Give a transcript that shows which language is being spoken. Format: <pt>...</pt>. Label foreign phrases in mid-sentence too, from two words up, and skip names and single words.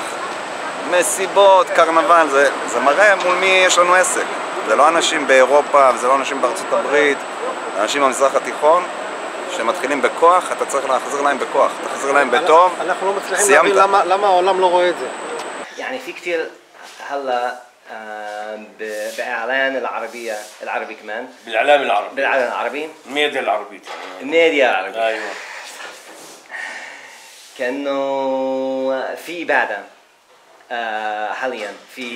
<he>מסיבות, קרנבל, זה מראה מול מי יש לנו עסק. זה לא אנשים באירופה וזה לא אנשים בארצות הברית, אנשים במזרח התיכון. שמתחילים בכוח, אתה צריך להחזיר להם בכוח, תחזיר להם בטוב, אנחנו לא מצליחים להבין למה העולם לא רואה את זה.</he> <ar>يعني في كثير هلا بإعلان العربي كمان بالإعلام العربي بالإعلان العربي الميديا العربية الميديا العربية أيوة كأنه في إبادة حاليا في</ar>